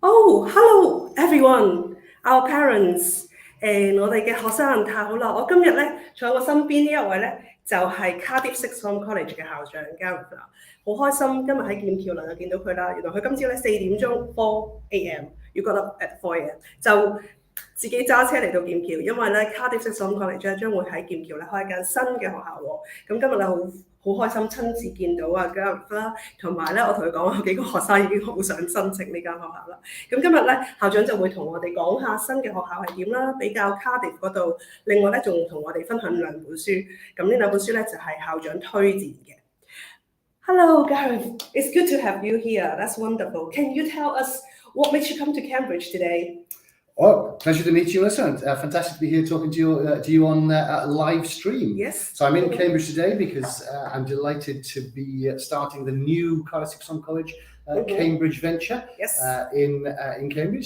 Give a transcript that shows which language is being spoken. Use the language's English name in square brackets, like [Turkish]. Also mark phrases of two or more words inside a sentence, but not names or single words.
[English] Oh, hello everyone, our parents. [Cantonese] 我哋嘅學生太好啦！我今日咧坐喺我身邊呢一位咧就係 Cardiff Sixth Form College 嘅校長 Gareth 啦，好開心今日喺劍橋能夠見到佢啦。原來佢今朝咧4點鐘4 a.m. [English] you got up at 4 a.m. [Cantonese] 就自己揸車嚟到劍橋，因為咧 Cardiff Sixth Form College 咧將會喺劍橋咧開一間新嘅學校喎。咁今日咧好開心親自見到啊 Gareth 啦，同埋咧我同佢講有幾個學生已經好想申請呢間學校啦。咁今日咧校長就會同我哋講下新嘅學校係點啦，比較 Cardiff 嗰度。另外咧仲同我哋分享2本書，咁呢2本書咧就係校長推薦嘅。 [English] Hello Gareth, it's good to have you here. That's wonderful. Can you tell us what makes you come to Cambridge today? Oh, pleasure to meet you, Melissa. Fantastic to be here talking to you on live stream. Yes. So I'm in Cambridge today because I'm delighted to be starting the new Cardiff Sixth Form College Cambridge venture in Cambridge.